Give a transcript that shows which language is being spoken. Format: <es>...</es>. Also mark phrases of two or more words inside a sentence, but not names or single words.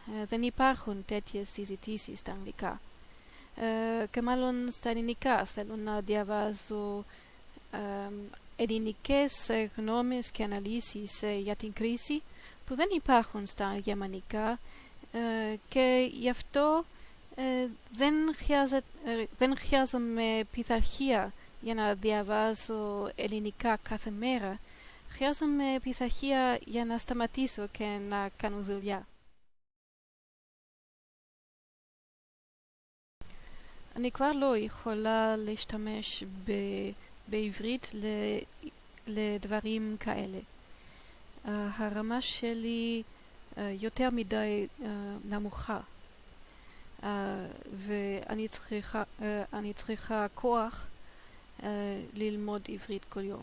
<el>Δεν υπάρχουν τέτοιες συζητήσεις στα αγγλικά. Και μάλλον στα ελληνικά θέλω να διαβάζω ελληνικές γνώμες και αναλύσεις για την κρίση που δεν υπάρχουν στα γερμανικά και γι' αυτό δεν χρειάζομαι πειθαρχία για να διαβάζω ελληνικά κάθε μέρα. Χρειάζομαι πειθαρχία για να σταματήσω και να κάνω δουλειά.</el> <he>אני כבר לא יכולה להשתמש בעברית לדברים כאלה. הרמה שלי יותר מדי נמוכה, ואני צריכה כוח ללמוד עברית כל יום.</he>